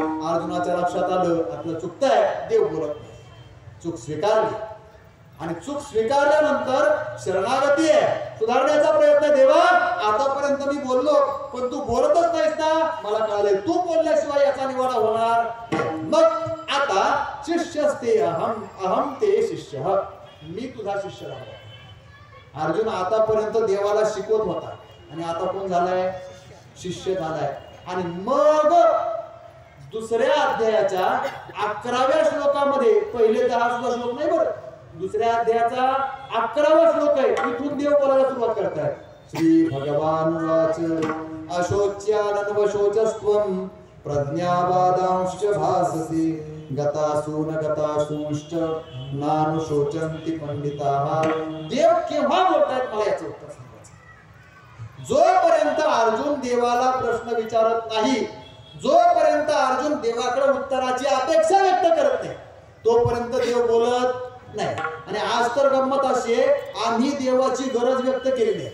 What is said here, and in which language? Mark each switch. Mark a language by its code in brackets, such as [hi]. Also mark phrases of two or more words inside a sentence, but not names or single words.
[mr] अर्जुनाच्या लक्षात आलं आपलं चुकतंय, देव बोलत नाही. चूक स्वीकारली आणि चूक स्वीकारल्यानंतर शरणागती आहे, सुधारण्याचा प्रयत्न. देवा आतापर्यंत मी बोललो पण तू बोलतच नाहीस ना, मला कळलंय तू बोलल्याशिवाय याचा निवाडा होणार. मग आता [sa] शिष्यस्ते अहम अहम ते शिष्य, [mr] मी तुझा शिष्य राहतो. अर्जुन आतापर्यंत देवाला शिकवत होता आणि आता कोण झालाय? शिष्य झालाय. आणि मग दुसऱ्या अध्यायाच्या 11व्या श्लोकामध्ये, पहिले 10 सुद्धा श्लोक नाही बरं, दुसऱ्या अध्यायाचा 11वा श्लोक आहे. इथून देव बोलायला सुरुवात करतात. [sa] श्री भगवान वाच अशोच्यानन्वशोचस्त्वं प्रज्ञावादांश्च भाससी गतासून गतासूंश्च नानुशोचन्ति पंडिताः. [mr] देव केव्हा बोलतायत मला याचं उत्तर सांगायचं. जोपर्यंत अर्जुन देवाला प्रश्न विचारत नाही, जोपर्यंत अर्जुन देवाकडे उत्तराची अपेक्षा व्यक्त करत नाही, तोपर्यंत देव बोलत नाही. आणि आज तर गंमत अशी आहे, आम्ही देवाची गरज व्यक्त केली नाही.